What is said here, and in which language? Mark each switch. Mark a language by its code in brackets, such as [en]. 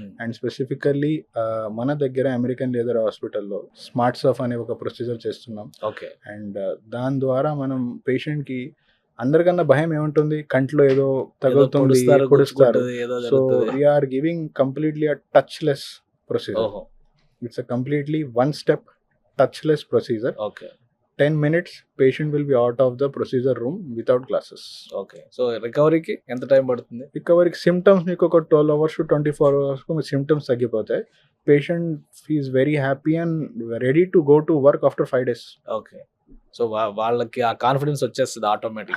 [te] And specifically మన దగ్గర American laser హాస్పిటల్లో స్మార్ట్ సర్ఫ్ అనే ఒక ప్రొసీజర్ చేస్తున్నాం. [en] Okay. [te] అండ్ దాని ద్వారా మనం పేషెంట్కి అందరికన్నా భయం ఏముంటుంది, కంట్లో ఏదో తగులుతుంది, పొడుస్తారు. [en] So we are giving completely a touchless procedure. It's a completely one step touchless procedure. Okay. 10 minutes patient will be out of the procedure room without glasses. Okay. [te] So రికవరీకి ఎంత టైం పడుతుంది? రికవరీకి సిమ్టమ్స్ మీకు ఒక 12 hours to 24 hours కు మీ symptoms తగ్గిపోతాయి. [en] Patient is very happy and ready to go to work after 5 days. Okay. [te] So వాళ్ళకి ఆ confidence వచ్చేస్తుంది automatic.